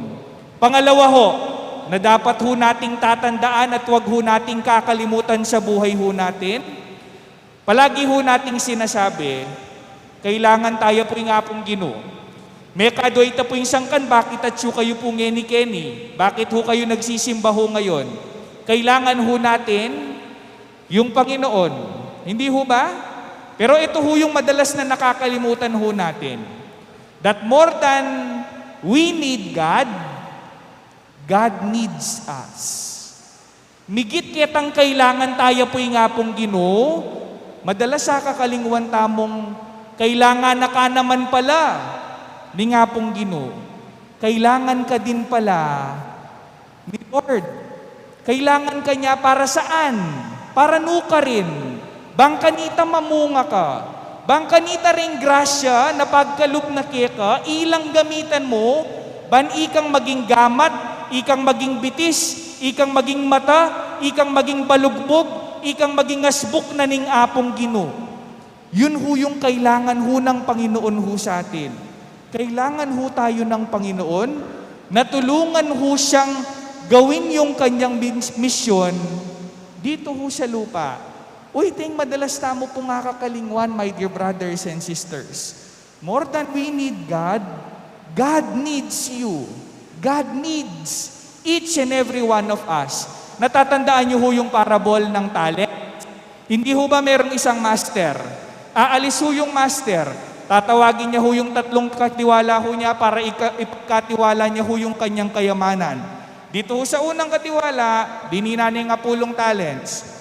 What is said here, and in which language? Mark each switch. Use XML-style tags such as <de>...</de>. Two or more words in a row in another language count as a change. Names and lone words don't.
<tl>Pangalawa ho, na dapat ho nating tatandaan at wag ho nating kakalimutan sa buhay ho natin, palagi ho nating sinasabi, kailangan tayo po yung Apong Ginoo.</tl> <pam>May kadoy ta po yung sangkan, bakit at kayo po ngeni-keni?</pam> <tl>Bakit ho kayo nagsisimba ho ngayon? Kailangan ho natin yung Panginoon. Hindi ho ba? Pero ito ho yung madalas na nakakalimutan ho natin.</tl> <en>That more than we need God, God needs us.</en> <pam>Migit kitang kailangan tayo po'y nga pong Ginoo, madalas sa kakalingwan tamong kailangan na ka naman pala ni nga pong Ginoo.</pam> <tl>Kailangan ka din pala ni Lord. Kailangan ka niya para saan?</tl> <pam>Para nuka rin. Bangkanita mamunga ka. Bangkanita ring grasya na pagkalub na keka, ilang gamitan mo, ban ikang maging gamat, ikang maging bitis, ikang maging mata, ikang maging balugbog, ikang maging asbuk na ning apong Ginoo.</pam> <tl>Yun ho yung kailangan ho ng Panginoon ho sa atin. Kailangan ho tayo ng Panginoon na tulungan ho siyang gawin yung kanyang misyon dito ho sa lupa.</tl> <pam>Uy, ting madalas tamo pong nakakalingwan,</pam> <en>my dear brothers and sisters. More than we need God, God needs you. God needs each and every one of us.</en> <tl>Natatandaan niyo ho yung parable ng talent? Hindi ho ba merong isang master? Aalis ho yung master. Tatawagin niya ho yung tatlong katiwala ho niya para ipagkatiwala niya ho yung kanyang kayamanan. Dito ho sa unang katiwala,</tl> <pam>dinina niya nga pulong</pam> <tl>talents.</tl>